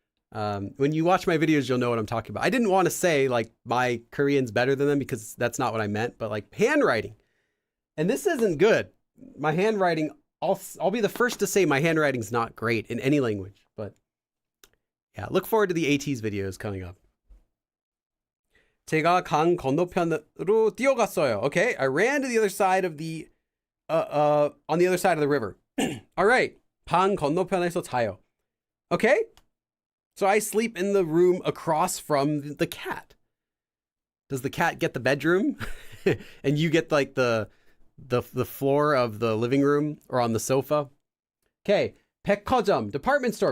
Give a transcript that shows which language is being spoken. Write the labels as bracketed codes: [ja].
[en] When you watch my videos, you'll know what I'm talking about. I didn't want to say, like, my Korean's better than them because that's not what I meant, but, like, handwriting. And this isn't good. My handwriting, I'll be the first to say my handwriting's not great in any language, but Yeah, look forward to the AT's videos coming up. [ko] 제가 강 건너편으로 뛰어갔어요. [en] Okay, I ran to the other side of the on the other side of the river. All right, [ko] 방 건너편에서 자요. [en] Okay, so I sleep in the room across from the cat. Does the cat get the bedroom, and you get like the floor of the living room or on the sofa? Okay, 백화점, department store.